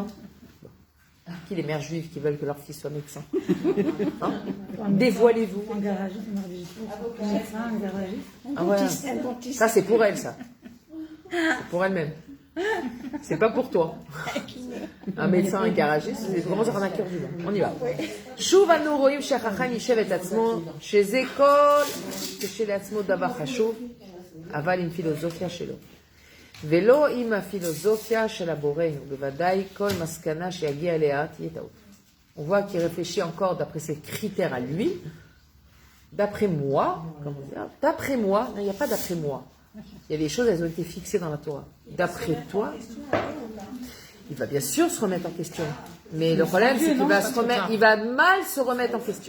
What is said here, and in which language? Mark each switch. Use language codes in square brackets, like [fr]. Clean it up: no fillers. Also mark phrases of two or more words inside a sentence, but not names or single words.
[fr] Qui les mères juives qui veulent que leur fils soit médecin? Hein? Dévoilez-vous. Un garagiste, un médecin, un garagiste. Ah ouais. Ça, c'est pour elle, ça. C'est pour elle-même. C'est pas pour toi. Un médecin, un garagiste, c'est vraiment un arnaqueur du monde. On y va. [he] שוב אנו רואים שהחכם יישב את עצמו, שזה כל כשלעצמו דבר חשוב, אבל עם פילוסופיה שלו. ולא עם הפילוסופיה של הבורנו, בוודאי כל מסקנה שיגיע אליה תהיה טעות. [fr] On voit qu'il réfléchit encore d'après ses critères à lui, d'après moi, comment dire, d'après moi, il n'y a pas d'après moi. Il y a des choses, elles ont été fixées dans la Torah. D'après toi, il va bien sûr se remettre en question. Mais le problème, c'est qu'il va il va mal se remettre en question.